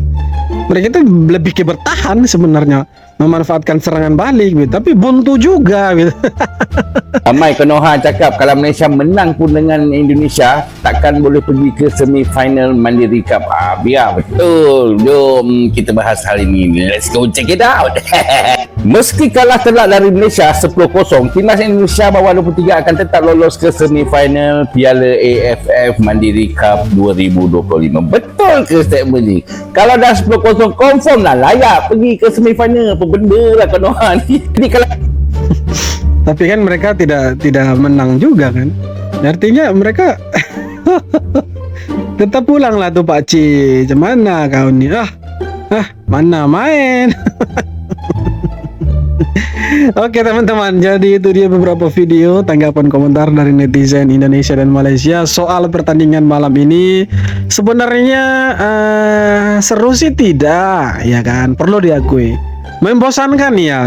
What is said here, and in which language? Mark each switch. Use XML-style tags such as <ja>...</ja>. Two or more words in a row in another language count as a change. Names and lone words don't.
<id>Mereka itu lebih ke bertahan sebenarnya, memanfaatkan serangan balik gitu. Tapi buntu juga gitu.</id> <ms>Ramai Konoha cakap kalau Malaysia menang pun dengan Indonesia takkan boleh pergi ke semi-final Mandiri Cup. Biar betul. Jom kita bahas hal ini.</ms> <en>Let's go check it out.</en> <id>Meski kalah telak dari Malaysia 10-0, timnas Indonesia bawah 23 akan tetap lolos ke semi-final Piala AFF Mandiri Cup 2025.</id> <ms>Betul ke statement ni? Kalau dah 10-0 confirm lah layak pergi ke semi-final. Apa benda lah Konoha ni. Jadi kalau</ms> <id>tapi kan mereka tidak menang juga kan. Artinya mereka tetap pulang lah tuh Pak Ci.</id> <ms>Mana kau ni? Mana main?</ms> <id>Oke teman-teman, jadi itu dia beberapa video tanggapan komentar dari netizen Indonesia dan Malaysia soal pertandingan malam ini. Sebenarnya seru sih tidak, ya kan? Perlu diakui. Membosankan ya.</id>